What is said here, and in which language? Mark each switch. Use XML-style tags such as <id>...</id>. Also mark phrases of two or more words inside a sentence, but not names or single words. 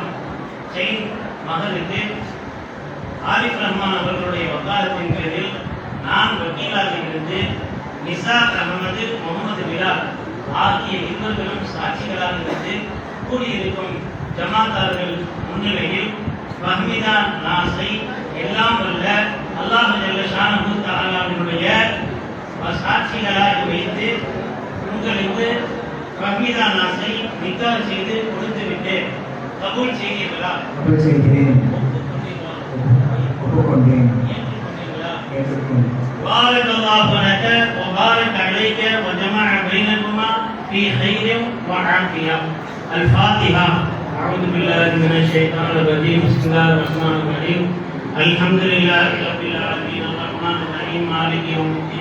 <ta>செயின் மகனுக்கு ஆரிஃப் ரஹ்மான் அவர்களுடைய வக்காலத்தின் பேரில் நான் வக்கீலாக இருந்து நிசார் அகமது முகமது பிலால் ஆகிய இருவர்களும் சாட்சிகளாக இருந்து கூடியிருக்கும் ஜமாத்தார்கள் முன்னிலையில் ஃபஹ்மிதா நாஸை எல்லாம் வல்ல அல்லாஹ்</ta> <ar>جل شانه</ar> <ta>தஆலாவினுடைய சாட்சிகளாக வைத்து உங்களுக்கு ஃபஹ்மிதா நாஸை நிக்காஹ் செய்து கொடுத்து விட்டேன். கபூல் செய்தீர்களா? கபூல் செய்கிறேன். ஒப்புக்கொண்டேன். ஏற்றுக்கொண்டீர்களா?</ta> <ar>بارك الله لك وبارك عليك وجمع بينكما في خير وعافية. الفاتحة. أعوذ بالله من الشيطان الرجيم. بسم الله الرحمن الرحيم. الحمد لله رب العالمين الرحمن الرحيم مالك يوم الدين.</ar>